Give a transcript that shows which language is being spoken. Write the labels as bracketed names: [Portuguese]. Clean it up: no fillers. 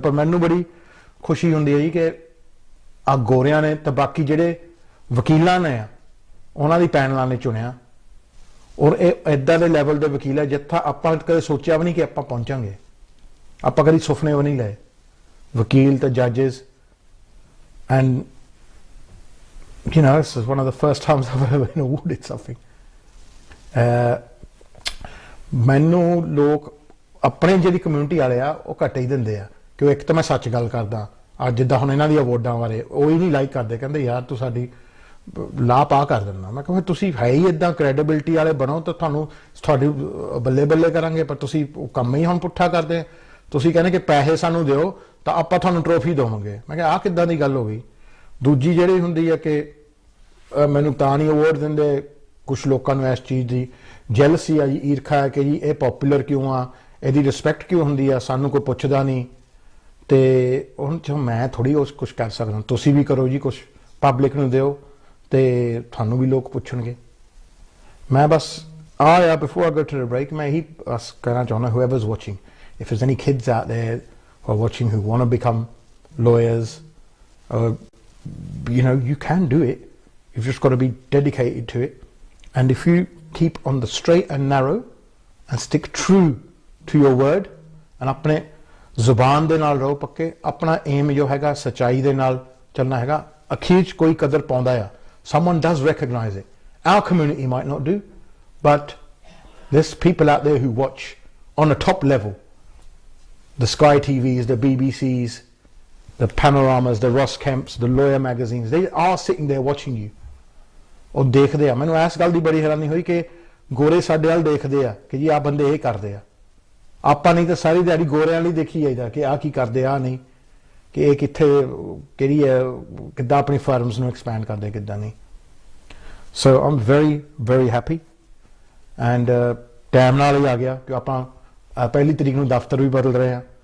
[Punjabi] ਪਰ ਮੈਨੂੰ ਬੜੀ ਖੁਸ਼ੀ ਹੁੰਦੀ ਹੈ ਜੀ ਕਿ ਆ ਗੋਰਿਆਂ ਨੇ ਤੇ ਬਾਕੀ ਜਿਹੜੇ ਵਕੀਲਾਂ ਨੇ ਆ ਉਹਨਾਂ ਦੀ ਪੈਨਲਾਂ ਨੇ ਚੁਣਿਆ, ਔਰ ਇਹ ਏਦਾਂ ਦੇ ਲੈਵਲ ਦੇ ਵਕੀਲ ਹੈ ਜਿੱਥਾ ਆਪਾਂ ਕਦੇ ਸੋਚਿਆ ਵੀ ਨਹੀਂ ਕਿ ਆਪਾਂ ਪਹੁੰਚਾਂਗੇ, ਆਪਾਂ ਕਦੀ ਸੁਪਨੇ ਵੀ ਨਹੀਂ ਲਏ। ਵਕੀਲ ਤੇ ਜੱਜਸ, and [English] you know, this is one of the first times I've ever been awarded something. [Punjabi] ਮੈਨੂੰ ਲੋਕ ਆਪਣੇ ਜਿਹੜੀ ਕਮਿਊਨਿਟੀ ਵਾਲੇ ਆ ਉਹ ਘੱਟ ਹੀ ਦਿੰਦੇ ਆ, ਕਿ ਇੱਕ ਤਾਂ ਮੈਂ ਸੱਚ ਗੱਲ ਕਰਦਾ। ਅੱਜ ਜਿੱਦਾਂ ਹੁਣ ਇਹਨਾਂ ਦੀ ਅਵਾਰਡਾਂ ਬਾਰੇ ਉਹ ਹੀ ਨਹੀਂ ਲਾਈਕ ਕਰਦੇ, ਕਹਿੰਦੇ ਯਾਰ ਤੂੰ ਸਾਡੀ ਲਾਹ ਪਾ ਕਰ ਦਿੰਦਾ। ਮੈਂ ਕਿਹਾ ਤੁਸੀਂ ਹੈ ਹੀ ਇਦਾਂ ਕ੍ਰੈਡੀਬਿਲਿਟੀ ਵਾਲੇ ਬਣੋ ਤਾਂ ਤੁਹਾਨੂੰ ਤੁਹਾਡੀ ਬੱਲੇ ਬੱਲੇ ਕਰਾਂਗੇ, ਪਰ ਤੁਸੀਂ ਉਹ ਕੰਮ ਹੀ ਹੁਣ ਪੁੱਠਾ ਕਰਦੇ। ਤੁਸੀਂ ਕਹਿੰਦੇ ਕਿ ਪੈਸੇ ਸਾਨੂੰ ਦਿਓ ਤਾਂ ਆਪਾਂ ਤੁਹਾਨੂੰ ਟਰੋਫੀ ਦੇਵਾਂਗੇ। ਮੈਂ ਕਿਹਾ ਆਹ ਕਿੱਦਾਂ ਦੀ ਗੱਲ ਹੋ ਗਈ। ਦੂਜੀ ਜਿਹੜੀ ਹੁੰਦੀ ਹੈ ਕਿ ਮੈਨੂੰ ਤਾਂ ਨਹੀਂ ਅਵਾਰਡ ਦਿੰਦੇ, ਕੁਛ ਲੋਕਾਂ ਨੂੰ ਇਸ ਚੀਜ਼ ਦੀ ਜੈਲਸੀ ਆ ਜੀ, ਈਰਖਾ ਹੈ ਕਿ ਜੀ ਇਹ ਪੋਪੂਲਰ ਕਿਉਂ ਆ, ਇਹਦੀ ਰਿਸਪੈਕਟ ਕਿਉਂ ਹੁੰਦੀ ਆ, ਸਾਨੂੰ ਕੋਈ ਪੁੱਛਦਾ ਨਹੀਂ। ਤੇ ਹੁਣ ਚ ਮੈਂ ਥੋੜੀ ਉਸ ਕੁਛ ਕਰ ਸਕਦਾ, ਤੁਸੀਂ ਵੀ ਕਰੋ ਜੀ ਕੁਛ, ਪਬਲਿਕ ਨੂੰ ਦਿਓ ਤੇ ਤੁਹਾਨੂੰ ਵੀ ਲੋਕ ਪੁੱਛਣਗੇ। ਮੈਂ ਬਸ ਆ before I go to the break ਮੈਂ ਇਹੀ ਕਹਿਣਾ ਚਾਹੁੰਦਾ, [English] whoever's watching, if there's any kids out there who are watching who want to become lawyers, you know, you can do it. You've just got to be dedicated to it. And if you keep on the straight and narrow and stick true to your word, and [Punjabi] अपने ਜ਼ੁਬਾਨ ਦੇ ਨਾਲ ਰਹੋ ਪੱਕੇ, ਆਪਣਾ aim ਜੋ ਹੈਗਾ ਸੱਚਾਈ ਦੇ ਨਾਲ ਚੱਲਣਾ ਹੈਗਾ, ਅਖੀਰ 'ਚ ਕੋਈ ਕਦਰ ਪਾਉਂਦਾ ਆ। [English] Someone does recognize it. Our community might not do, but there's people out there who watch on a top level. The Sky TVs, the BBCs, the Panoramas, the Ross Kemps, the lawyer magazines, they are sitting there watching you. [Punjabi] ਉਹ ਦੇਖਦੇ ਆ। ਮੈਨੂੰ ਇਸ ਗੱਲ ਦੀ ਬੜੀ ਹੈਰਾਨੀ ਹੋਈ ਕਿ ਗੋਰੇ ਸਾਡੇ ਵੱਲ ਦੇਖਦੇ ਆ ਕਿ ਜੀ ਆਹ ਬੰਦੇ ਇਹ ਕਰਦੇ ਆ। ਆਪਾਂ ਨਹੀਂ ਤਾਂ ਸਾਰੀ ਦਿਹਾੜੀ ਗੋਰਿਆਂ ਲਈ ਦੇਖੀ ਜਾਈਦਾ ਕਿ ਆਹ ਕੀ ਕਰਦੇ ਆ ਨਹੀਂ, ਕਿ ਇਹ ਕਿੱਥੇ ਕਿਹੜੀ ਹੈ, ਕਿੱਦਾਂ ਆਪਣੀ ਫਰਮਸ ਨੂੰ ਐਕਸਪੈਂਡ ਕਰਦੇ, ਕਿੱਦਾਂ ਨਹੀਂ। ਸੋ ਆਮ very very happy end time ਨਾਲ ਹੀ ਆ ਗਿਆ ਕਿ ਆਪਾਂ 1 ਤਰੀਕ ਨੂੰ ਦਫ਼ਤਰ ਵੀ ਬਦਲ ਰਹੇ ਹਾਂ।